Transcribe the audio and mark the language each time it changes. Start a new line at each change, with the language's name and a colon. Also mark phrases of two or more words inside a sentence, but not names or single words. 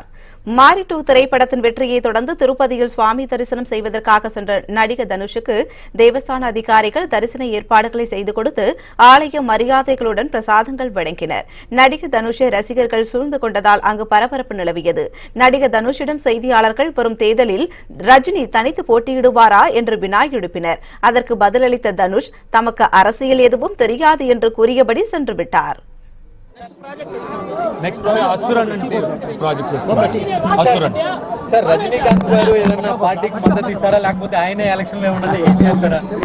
Tamil: மாரி 2 திரைப்படத்தின் வெற்றியை தொடர்ந்து திருப்பதியில் சுவாமி தரிசனம் செய்வதற்காக சென்ற நடிகர் தனுஷுக்கு தேவஸ்தான அதிகாரிகள் தரிசன ஏற்பாடுகளை செய்து கொடுத்து ஆலய மரியாதைகளுடன் பிரசாதங்கள் வழங்கினர். நடிகர் தனுஷை ரசிகர்கள் சூழ்ந்து கொண்டதால் அங்கு பரபரப்பு நிலவியது. நடிகர் தனுஷிடம் செய்தியாளர்கள் வரும் தேர்தலில் ரஜினி தனித்து போட்டியிடுவாரா என்று வினா எழுப்பினர். அதற்கு பதிலளித்த தனுஷ் தமக்கு அரசியல் எதுவும் தெரியாது என்று கூறியபடி சென்று விட்டார்.
Telugu: నెక్స్ట్ అసురన్ ప్రాజెక్ట్ చేస్తున్నారు. అసురన్ సార్ రజనీకాంత్ గారు ఏదైనా పార్టీకి మద్దతు ఇస్తారా లేకపోతే ఆయనే ఎలక్షన్ లో ఉన్నది ఏం చేస్తారా?